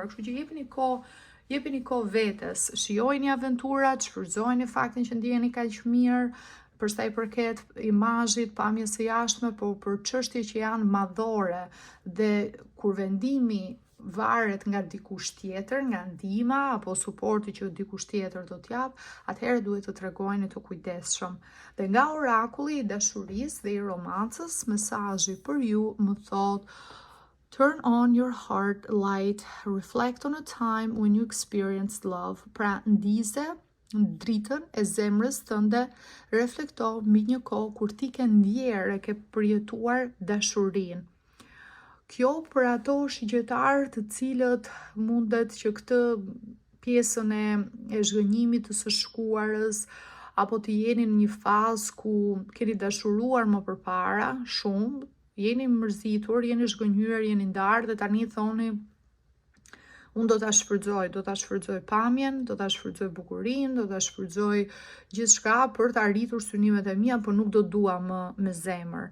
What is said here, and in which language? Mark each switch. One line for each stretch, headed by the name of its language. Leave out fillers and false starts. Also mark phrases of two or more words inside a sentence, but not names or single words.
Albanian: Kështu që jepini kohë vetes, shijojini aventurat, shfrytëzojini faktin që ndjeheni kaq mirë, për sa i përket imazhit, pamjes së jashtme, por për çështje që janë madhore, dhe kur vendimi varet nga dikush tjetër, nga ndihma apo suporti që dikush tjetër do t'jap, atëherë duhet të tregojeni të kujdesshëm. Dhe nga orakulli i dashurisë dhe i romancës, mesazhi për ju më thot:
English: turn on your heart light, reflect on a time when you experienced love.
Albanian: Pra ndize dritën e zemrës tënde, reflekto mbi një kohë kur ti ke ndjerë e ke përjetuar dashurinë. Kjo për ato shigjetarë të cilët mundet që këtë pjesën e zhgënjimit të së shkuarës, apo të jeni në një fazë ku keni dashuruar më përpara shumë, jeni mërzitur, jeni zhgënjur, jeni ndarë, dhe tani thoni unë do ta shfrytëzoj pamjen, do ta shfrytëzoj bukurinë, do ta shfrytëzoj gjithçka për të arritur synimet e mia, por nuk do dua më me zemër.